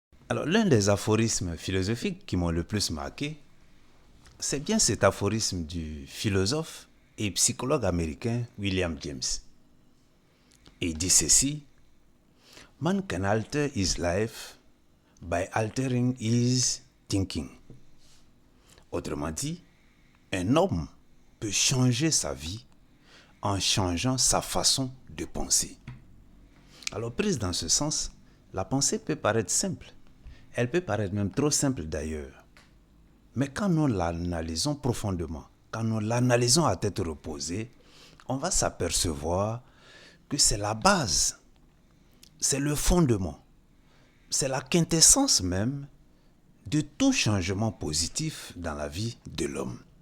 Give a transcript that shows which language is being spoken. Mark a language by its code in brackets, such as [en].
[fr] Alors, l'un des aphorismes philosophiques qui m'ont le plus marqué, c'est bien cet aphorisme du philosophe et psychologue américain William James. Et il dit ceci: [en] Man can alter his life by altering his thinking. [fr] Autrement dit, un homme peut changer sa vie en changeant sa façon de penser. Alors, prise dans ce sens, la pensée peut paraître simple. Elle peut paraître même trop simple d'ailleurs. Mais quand nous l'analysons profondément, quand nous l'analysons à tête reposée, on va s'apercevoir que c'est la base, c'est le fondement, c'est la quintessence même de tout changement positif dans la vie de l'homme.